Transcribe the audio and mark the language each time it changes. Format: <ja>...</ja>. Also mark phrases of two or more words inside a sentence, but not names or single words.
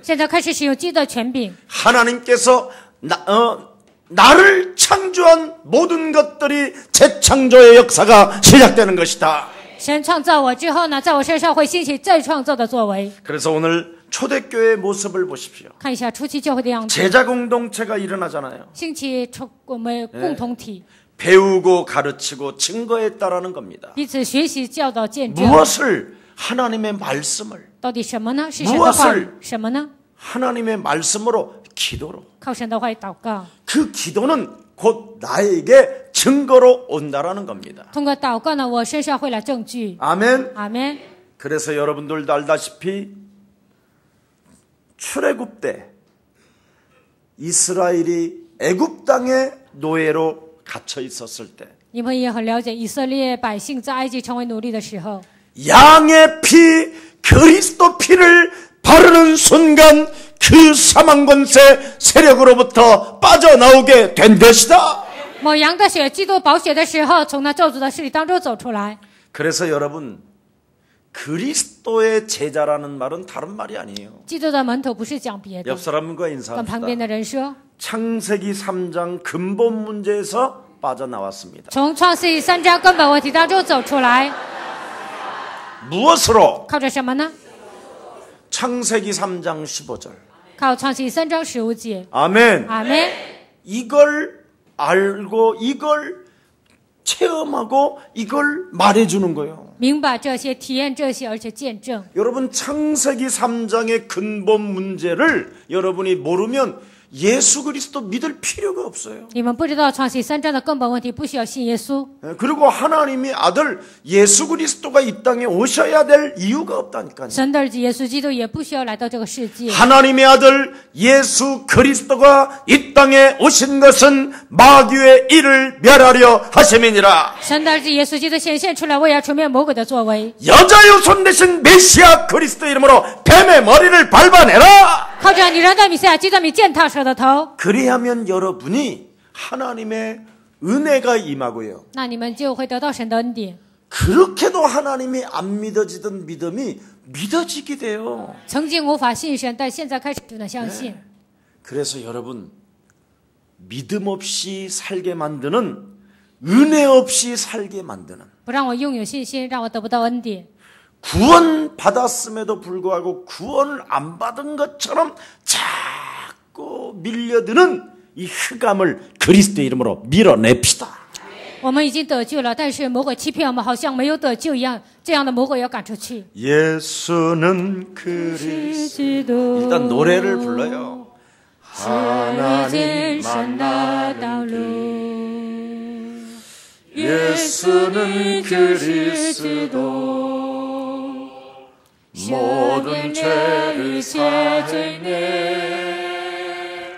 <zh>现在开始使用基督的权柄，</zh> <ko>하나님께서 나를 창조한 모든 것들이 재창조의 역사가 시작되는 것이다.</ko> <zh>神创造我之后呢，在我身上会兴起再创造的作为。</zh> <ko>그래서 오늘 초대교회의 모습을 보십시오.</ko> <zh>看一下初期教会的样子，</zh> <ko>제자 공동체가 일어나잖아요.</ko> <zh>兴起我们共同体，</zh> <ko>배우고 가르치고 증거했다라는 겁니다.</ko> <zh>彼此学习、教导、见证。</zh> <ko>무엇을? 하나님의 말씀을</ko> <zh>到底什么呢？是神的话语。什么呢？</zh> <ko>하나님의 말씀으로 기도로</ko> <zh>靠神的话语祷告，</zh> <ko>그 기도는 곧 나에게 증거로 온다라는 겁니다.</ko> <zh>通过祷告呢，我身上会来证据。</zh> <ko>아멘.</ko> <zh>阿门。</zh> <ko>그래서 여러분들도 알다시피 출애굽 때 이스라엘이 애굽 땅의 노예로 갇혀 있었을 때</ko> <zh>你们也很了解，以色列百姓在埃及成为奴隶的时候，</zh> <ko>양의 피 그리스도 피를 바르는 순간 그 사망 권세 세력으로부터 빠져나오게 된 것이다.</ko> <zh>抹羊的血、基督宝血的时候，从那咒诅的势力当中走出来。</zh> <ko>그래서 여러분 그리스도의 제자라는 말은 다른 말이 아니에요.</ko> <zh>基督的门徒不是讲别的，</zh> <ko>옆 사람과</ko> <zh>跟旁边</zh> <ko>인사합시다.</ko> <zh>的人说，</zh> <ko>창세기 3장 근본 문제에서 빠져나왔습니다.</ko> <zh>从创世纪3章根本问题当中走出来，</zh> <ko>무엇으로?</ko> <zh>靠着什么呢？</zh> <ko>창세기 3장 15절.</ko> <zh>靠创世纪3章15节。</zh> <ko>아멘.</ko> <zh>阿门。</zh> <ko>이걸 알고 이걸 체험하고 이걸 말해주는 거예요.</ko> <zh>明白这些，体验这些，而且见证。</zh> <ko>여러분 창세기 3장의 근본 문제를 여러분이 모르면 예수 그리스도 믿을 필요가 없어요.</ko> <zh>你们不知道创世纪3章的根本问题，不需要信耶稣。</zh> <ko>그리고 하나님의 아들 예수 그리스도가 이 땅에 오셔야 될 이유가 없다니까요.</ko> <zh>神的儿子耶稣基督也不需要来到这个世界。</zh> <ko>하나님의 아들 예수 그리스도가 이 땅에 오신 것은 마귀의 일을 멸하려 하심이니라.</ko> <zh>神的儿子耶稣基督显现出来，为要除灭魔鬼的作为。</zh> <ko>여자의 손 대신 메시아 그리스도 이름으로 뱀의 머리를 밟아내라.</ko> <zh>靠着你人的米赛亚基督名践踏蛇的头，</zh> <ko>그리하면 여러분이 하나님의 은혜가 임하고요.</ko> <zh>那你们就会得到神的恩典。</zh> <ko>그렇게도 하나님이 안 믿어지던 믿음이 믿어지게 돼요.</ko> <zh>曾经无法信神，但现在开始就能相信。</zh> <ko>그래서 여러분 믿음 없이 살게 만드는 은혜 없이 살게 만드는</ko> <zh>不让我拥有信心，让我得不到恩典。</zh> <ko>구원 받았음에도 불구하고 구원을 안 받은 것처럼 자꾸 밀려드는 이 흑암을 그리스도 이름으로 밀어냅시다.</ko> <zh>我们已经得救了，但是魔鬼欺骗我们，好像没有得救一样。这样的魔鬼要赶出去。</zh> <ko>예수는 그리스도. 일단 노래를 불러요. 하나님 만나</ko> <zh>道路。</zh> <ko>예수는 그리스도 모든 죄를 사죄네.</ko>